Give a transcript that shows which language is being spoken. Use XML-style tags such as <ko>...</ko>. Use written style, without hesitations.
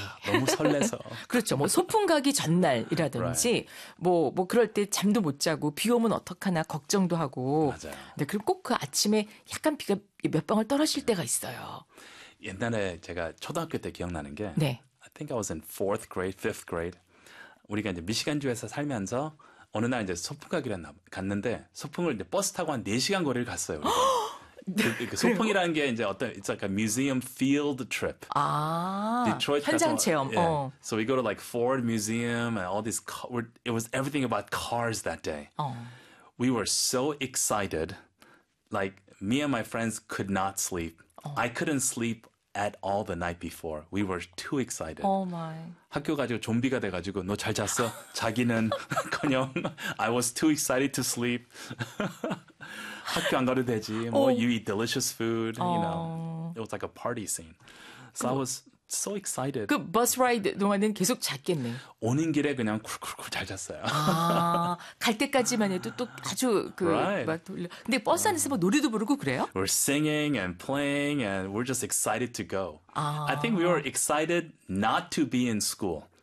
<ko>너무 설레서. 그렇죠. 뭐 소풍 가기 전날이라든지 뭐 그럴 때 잠도 못 자고 비 오면 어떡하나 걱정도 하고. 맞아요. 근데 그럼 꼭 그 아침에 약간 비가 몇 방울 떨어질 때가 있어요. 옛날에 제가 초등학교 때 기억나는 게 네.</ko> <en>I think I was in fourth grade, fifth grade.</en> <ko>우리가 이제 미시간주에서 살면서 어느 날 이제 소풍 가기로 갔는데 소풍을 이제 버스 타고 한 4시간 거리를 갔어요. 그 소풍이라는 게 이제 어떤</ko> <en>it's like a museum field trip. 아, Detroit</en> <ko>현장 체험.</ko> <en>Yeah. So we go to like Ford Museum and all these it was everything about cars that day. We were so excited. Like me and my friends could not sleep. I couldn't sleep at all the night before. We were too excited. Oh my.</en> <ko>학교 가지고 좀비가 돼 가지고</ko> <en>너 잘 잤어?</en> <ko>자기는 그냥</ko> <en>I was too excited to sleep.</en> <ko>학교 안 가도 되지. 뭐</ko> <en>you eat delicious food, you know. It was like a party scene. So I was so excited.</en> <ko>그 버스 라이드 동안은 계속 잤겠네. 오는 길에 그냥 쿨쿨쿨 잘 잤어요. 갈 때까지만 해도 또 아주 그 막 돌려. 근데 버스 안에서 막 노래도 부르고 그래요?</ko> <en>We're singing and playing and we're just excited to go. I think we were excited not to be in school.</en>